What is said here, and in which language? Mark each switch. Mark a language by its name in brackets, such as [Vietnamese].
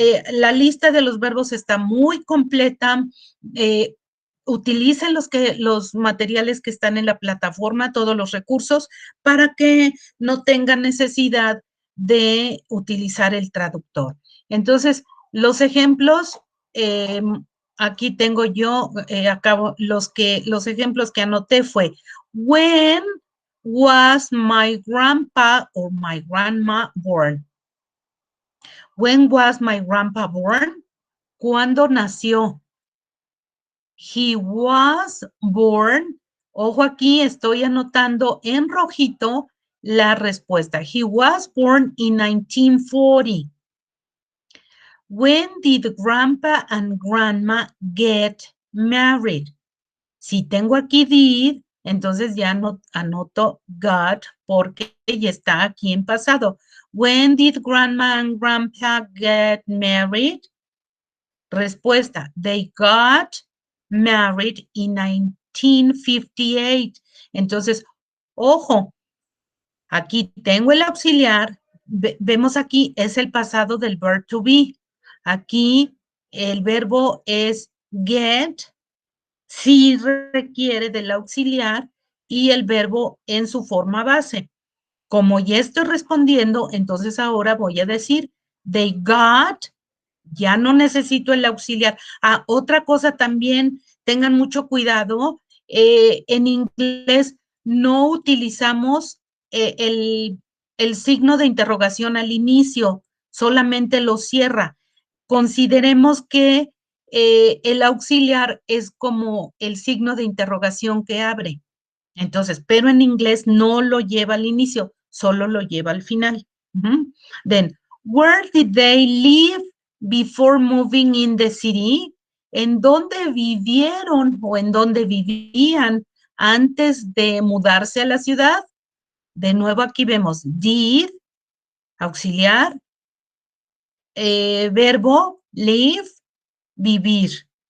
[Spanish] La lista de los verbos está muy completa. Utilicen los materiales que están en la plataforma, todos los recursos, para que no tengan necesidad de utilizar el traductor. Entonces, los ejemplos, aquí tengo yo, los ejemplos que anoté fue, [English] when was my grandpa or my grandma born? When was my grandpa born? [Spanish] ¿Cuándo nació? [English] He was born. [Spanish] Ojo aquí, estoy anotando en rojito la respuesta. [English] He was born in 1940. When did grandpa and grandma get married? [Spanish] Si tengo aquí did, entonces ya anoto got porque ya está aquí en pasado. [English] When did grandma and grandpa get married? [Spanish] Respuesta, [English] they got married in 1958. [Spanish] Entonces, ojo, aquí tengo el auxiliar. Vemos aquí, es el pasado del verb to be. Aquí el verbo es get, sí requiere del auxiliar y el verbo en su forma base. Como ya estoy respondiendo, entonces ahora voy a decir, [English] they got, [Spanish] ya no necesito el auxiliar. Ah, otra cosa también, tengan mucho cuidado, en inglés no utilizamos el signo de interrogación al inicio, solamente lo cierra. Consideremos que el auxiliar es como el signo de interrogación que abre. Entonces, pero en inglés no lo lleva al inicio, solo lo lleva al final. [English] Then, where did they live before moving in the city? [Spanish] ¿En dónde vivieron o en dónde vivían antes de mudarse a la ciudad? De nuevo aquí vemos did, auxiliar, verbo live, vivir.